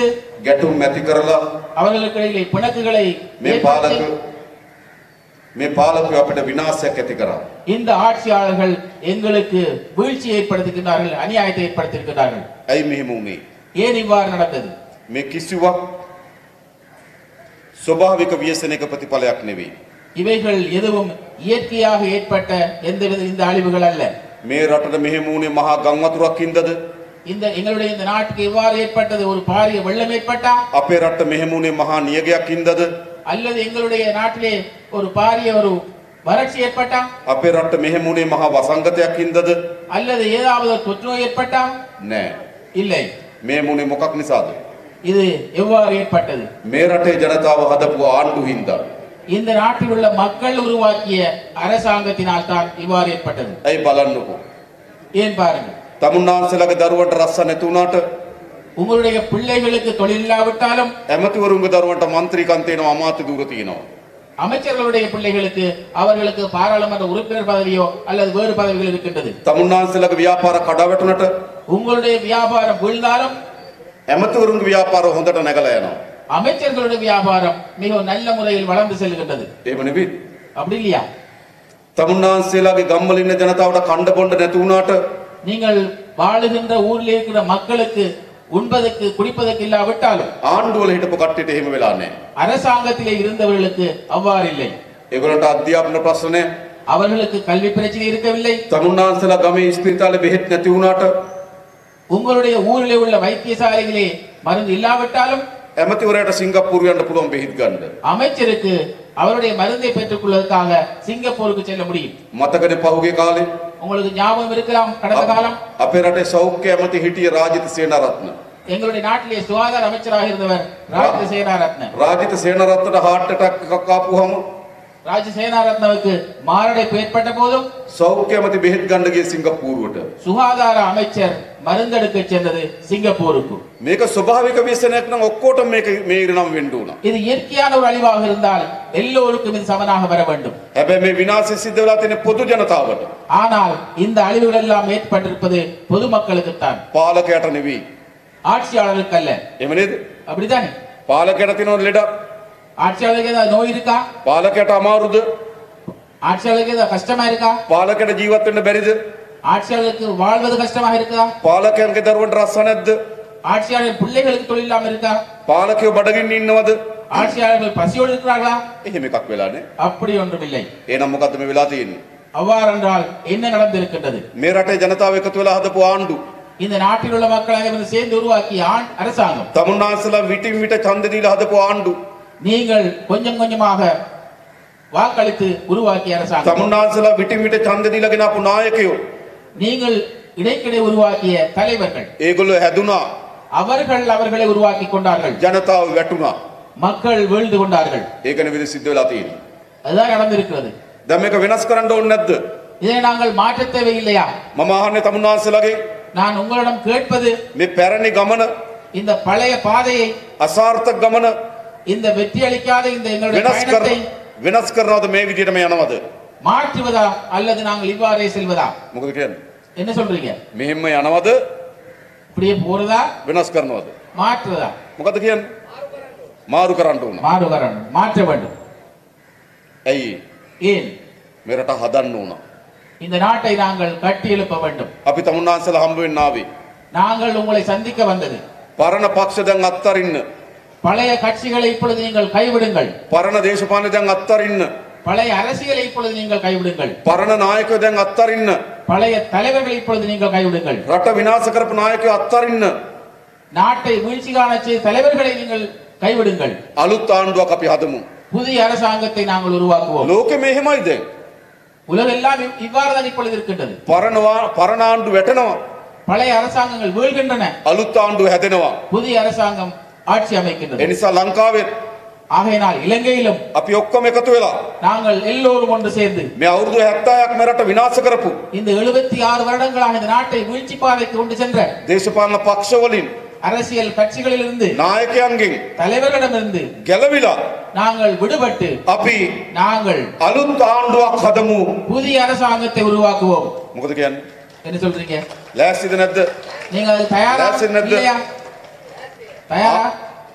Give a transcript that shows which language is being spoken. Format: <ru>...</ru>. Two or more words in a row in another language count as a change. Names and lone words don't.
<si>ගැටුම් ඇති කරලා</si> <ta>அவர்களுக்கிடையிலே பிணக்குகளை</ta> <si>මේ පාලකයෝ අපිට විනාශයක් ඇති කරා.</si> <ta>இந்த ஆட்சியாளர்கள் எங்களுக்கு வீழ்ச்சி ஏற்படுத்துகின்றார்கள், அநியாயத்தை ஏற்படுத்தியிருக்கிறார்கள்.</ta> <si>ඇයි මෙහෙම වුනේ?</si> <ta>ஏன் இவ்வாறு நடந்தது?</ta> <si>මේ කිසිවක් ස්වභාවික ව්‍යසනයක ප්‍රතිඵලයක් නෙවෙයි.</si> <ta>இவைகள் எதுவும் இயற்கையாக ஏற்பட்ட எந்தவித இந்த அழிவுகள் அல்ல.</ta> <si>මේ රටට මෙහෙම වුනේ මහා ගම් වතුරක් හින්දාද?</si> <ta>இந்த எங்களுடைய இந்த நாட்டுக்கு இவ்வாறு ஏற்பட்டது ஒரு பாரிய வெள்ளம் ஏற்பட்டா?</ta> <si>අපේ රටට මෙහෙම වුනේ මහා නියගයක් හින්දාද?</si> <ta>அல்லது எங்களுடைய நாட்டிலே ஒரு பாரிய ஒரு வறட்சி ஏற்பட்டா?</ta> <si>අපේ රටට මෙහෙම වුනේ මහා වසංගතයක් හින්දාද?</si> <ta>அல்லது ஏதாவது தொற்று நோய் ஏற்பட்டா?</ta> <si>නෑ.</si> <ta>இல்லை.</ta> <si>මේ වුනේ මොකක් නිසාද?</si> <ta>இது எவ்வாறு ஏற்பட்டது?</ta> <si>මේ රටේ ජනතාව හදපු ආණ්ඩු හින්දා.</si> <ta>இந்த நாட்டில் உள்ள மக்கள் உருவாக்கிய அரசாங்கத்தினால் தான் இவ்வாறு ஏற்பட்டது.</ta> <si>ඇයි බලන්නකෝ.</si> <ta>ஏன் பாருங்கள்.</ta> <si>තමුන්නාන්සලගේ දරුවන්ට රස්සා නැති වුණාට</si> <ta>உங்களுடைய பிள்ளைகளுக்கு தொழில் இல்லாவிட்டாலும்</ta> <si>ඇමතිවරුන්ගේ දරුවන්ට මන්ත්‍රීකම් තියෙනවා, අමාත්‍ය ධූර තියෙනවා.</si> <ta>அமைச்சர்களுடைய பிள்ளைகளுக்கு அவர்களுக்கு பாராளுமன்ற உறுப்பினர் பதவியோ அல்லது வேறு பதவிகள் இருக்கின்றது.</ta> <si>තමුන්නාන්සලගේ ව්‍යාපාර කඩාවැටුණට</si> <ta>உங்களுடைய வியாபாரம் வீழ்ந்தாலும்</ta> <si>ඇමතිවරුන්ගේ ව්‍යාපාර හොඳට නැගලා යනවා.</si> <ta>அமைச்சர்களுடைய வியாபாரம் மிக நல்ல முறையில் வளர்ந்து செல்கின்றது.</ta> <si>එහෙම නෙවෙයි.</si> <ta>அப்படி இல்லையா?</ta> <si>තමුන්නාන්සලගේ ගම්වල ඉන්න ජනතාවට කණ්ඩ බොණ්ඩ නැති වුණාට</si> <ta>நீங்கள் வாழுகின்ற ஊரில் இருக்கிற மக்களுக்கு உண்பதற்கு குடிப்பதற்கு இல்லாவிட்டாலும்</ta> <si>ආණ්ඩුවල හිටපු කට්ටියට එහෙම වෙලා නැහැ.</si> <ta>அரசாங்கத்திலே இருந்தவர்களுக்கு அவ்வாறு இல்லை.</ta> <si>ඒගොල්ලන්ට අධ්‍යාපන ප්‍රශ්න නැහැ.</si> <ta>அவர்களுக்கு கல்வி பிரச்சனை இருக்கவில்லை.</ta> <si>තමුන්නාන්සලා ගමේ ඉස්පිරිතාලේ බෙහෙත් නැති වුණාට</si> <ta>உங்களுடைய ஊரிலே உள்ள வைத்தியசாலைகளே மருந்து இல்லாவிட்டாலும்</ta> <si>ඇමතිවරයාට සිංගප්පූරු යන්න පුළුවන් බෙහෙත් ගන්න.</si> <ta>அமைச்சருக்கு அவருடைய மருந்தை பெற்றுக் கொள்வதற்காக சிங்கப்பூருக்கு செல்ல முடியும்.</ta> <si>මතකනේ පහුගිය කාලේ</si> <ta>உங்களுக்கு ஞாபகம் இருக்கலாம், கடந்த காலம்</ta> <si>අපේ රටේ සෞඛ්‍ය ඇමති හිටිය රාජිත සේනාරත්න.</si> <ta>எங்களுடைய நாட்டிலே சுகாதார அமைச்சராக இருந்தவர் ராஜ சேனாரத்ன.</ta> <si>රාජිත සේනාරත්නට</si> <en>heart attack</en> <si>එකක් ආපුවම</si> <ta>ராஜ சேனாரத்னவுக்கு மாரடைப்பு ஏற்பட்ட போதும்</ta> <si>සෞඛ්‍ය ඇමති බෙහෙත් ගන්න ගියේ සිංගප්පූරුවට.</si> <ta>சுகாதார அமைச்சர் மருந்தெடுக்க சென்றது சிங்கப்பூருக்கு.</ta> <si>මේක ස්වභාවික ව්‍යසනයක් නම් ඔක්කොටම මේ ඉරණම් වෙන්න ඕන.</si> <ta>இது இயற்கையான ஒரு அழிவாக இருந்தால் எல்லோருக்கும் இது சமனாக வர வேண்டும்.</ta> <si>හැබැයි මේ විනාශය සිද්ධ වෙලා තියෙන පොදු ජනතාවට.</si> <ta>ஆனால் இந்த அழிவுகள் எல்லாம் ஏற்பட்டிருப்பது பொதுமக்களுக்கு தான்,</ta> <si>පාලකයට නෙවෙයි.</si> <ta>ஆட்சியாளருக்கு அல்ல.</ta> <si>එහෙම නේද?</si> <ta>அப்படித்தானே?</ta> <si>පාලකයට තියෙන ලෙඩක්.</si> <ta>ஆட்சியாளருக்கு ஏதாவது நோய் இருக்கா?</ta> <si>පාලකයට අමාරුද?</si> <ta>ஆட்சியாளருக்கு ஏதாவது கஷ்டமா இருக்கா?</ta> <si>පාලකයට ජීවත් වෙන්න බැරිද?</si> <ta>ஆட்சியாளருக்கு வாழ்வது கஷ்டமாக இருக்கா?</ta> <si>පාලකයන්ගේ දරුවන්ට රස්සා නැද්ද?</si> <ta>ஆட்சியாளர் பிள்ளைகளுக்கு தொழில் இல்லாம இருக்கா?</ta> <si>පාලකයෝ බඩගින්න ඉන්නවද?</si> <ta>ஆட்சியாளர்கள் பசியோடு இருக்கிறார்களா?</ta> <si>එහෙම එකක් වෙලා නේ.</si> <ta>அப்படி ஒன்றும் இல்லை.</ta> <si>එහෙනම් මොකද්ද මේ වෙලා තියෙන්නේ?</si> <ta>அவ்வாறென்றால் என்ன நடந்திருக்கின்றது?</ta> <si>මේ රටේ ජනතාව එකතු වෙලා හදපු ආණ්ඩු</si> <ta>இந்த நாட்டில் உள்ள மக்கள் அனைவரும் சேர்ந்து உருவாக்கிய அரசாங்கம்,</ta> <si>තමුන්නාන්සලා විටින් විට ඡන්ද දීලා හදපු ආණ්ඩු</si> <ta>நீங்கள் கொஞ்சம் கொஞ்சமாக வாக்களித்து உருவாக்கிய அரசாங்கம்,</ta> <si>තමුන්නාන්සලා විටින් විට ඡන්ද දීලා ගෙනාපු නායකයෝ</si> <ta>நீங்கள் இடைக்கிடை உருவாக்கிய தலைவர்கள்,</ta> <si>ඒගොල්ලෝ හැදුනා</si> <ta>அவர்கள் அவர்களை உருவாக்கி கொண்டார்கள்.</ta> <si>ජනතාව වැටුණා.</si> <ta>மக்கள் வீழ்ந்து கொண்டார்கள்.</ta> <si>ඒක නෙවෙයි සිද්ධ වෙලා තියෙන්නේ.</si> <ta>அதுதான் நடந்திருக்கிறது.</ta> <si>දැන් මේක වෙනස් කරන්න ඕනේ නැද්ද?</si> <ta>இதை நாங்கள் மாற்ற தேவையில்லையா?</ta> <si>මම අහන්නේ තමුන්නාන්සලාගේ</si> <ta>நான் உங்களிடம் கேட்பது</ta> <si>මේ පැරණි ගමන</si> <ta>இந்த பழைய பாதையை</ta> <si>අසාර්ථක ගමන</si> <ta>இந்த வெற்றி அளிக்காத இந்த எங்களுடைய பயணத்தை</ta> <si>වෙනස් කරනවද මේ විදිහටම යනවද?</si> <ta>மாற்றுவதா அல்லது நாங்கள் இவ்வாறே செல்வதா?</ta> <si>මොකද කියන්නේ?</si> <ta>என்ன சொல்றீங்க?</ta> <si>මෙහෙම යනවද</si> <ta>இப்படியே போறதா</ta> <si>වෙනස් කරනවද?</si> <ta>மாற்றுவதா?</ta> <si>මොකද කියන්නේ? මාරු කරන්න ඕන.</si> <ta>மாறு வரணும், மாற்ற வேண்டும்.</ta> <si>ඇයි?</si> <ta>ஏன்?</ta> <si>මේ රට හදන්න ඕන.</si> <ta>இந்த நாட்டை நாங்கள் கட்டி எழுப்ப வேண்டும்.</ta> <si>අපි තමුන්නාන්සලා හම්බ වෙන්න ආවේ.</si> <ta>நாங்கள் உங்களை சந்திக்க வந்தது.</ta> <si>පරණ පක්ෂ දැන් අත්තරින්න.</si> <ta>பழைய கட்சிகளை இப்பொழுது நீங்கள் கைவிடுங்கள்.</ta> <si>පරණ දේශපාලන දැන් අත්තරින්න.</si> <ta>பழைய அரசியலை இப்பொழுது நீங்கள் கைவிடுங்கள்.</ta> <si>පරණ නායකයෝ දැන් අත්තරින්න.</si> <ta>பழைய தலைவர்களை இப்பொழுது நீங்கள் கைவிடுங்கள்.</ta> <si>රට විනාශ කරපු නායකයෝ අත්තරින්න.</si> <ta>நாட்டை வீழ்ச்சி காண செய்த தலைவர்களை நீங்கள் கைவிடுங்கள்.</ta> <si>අලුත් ආණ්ඩුවක් අපි හදමු.</si> <ta>புதிய அரசாங்கத்தை நாங்கள் உருவாக்குவோம்.</ta> <si>ලෝකෙ මෙහෙමයි දැන්.</si> <ta>உலகெல்லாம் இவ்வாறு தான் இப்பொழுது இருக்கின்றது.</ta> <si>පරණ ආණ්ඩු වැටෙනවා.</si> <ta>பழைய அரசாங்கங்கள் வீழ்கின்றன,</ta> <si>අලුත් ආණ්ඩුව හැදෙනවා.</si> <ta>புதிய அரசாங்கம் ஆட்சி அமைக்கின்றது.</ta> <si>ඒ නිසා ලංකාවේ</si> <ta>ஆகையினால் இலங்கையிலும்</ta> <si>අපි ඔක්කොම එකතු වෙලා</si> <ta>நாங்கள் எல்லோரும் ஒன்று சேர்ந்து</ta> <si>මේ අවුරුදු 70ක් මේ රට විනාශ කරපු</si> <ta>இந்த 76 வருடங்களாக இந்த நாட்டை வீழ்ச்சி பாதைக்கு கொண்டு சென்ற</ta> <si>දේශපාලන පක්ෂ වලින්</si> <ta>அரசியல் கட்சிகளிலிருந்து</ta> <si>නායකයන්ගෙන්</si> <ta>தலைவர்களிடமிருந்து</ta> <si>ගැලවිලා</si> <ta>நாங்கள் விடுபட்டு</ta> <si>අපි</si> <ta>நாங்கள்</ta> <si>අලුත් ආණ්ඩුවක් හදමු.</si> <ta>புதிய அரசாங்கத்தை உருவாக்குவோம்.</ta> <si>මොකද කියන්නේ?</si> <ta>என்ன சொல்றீங்க?</ta> <si>ලෑස්තිද නැද්ද?</si> <ta>நீங்க அதுக்கு தயாரா லட்சம் என்னது? இல்லையா? தயாரா?</ta>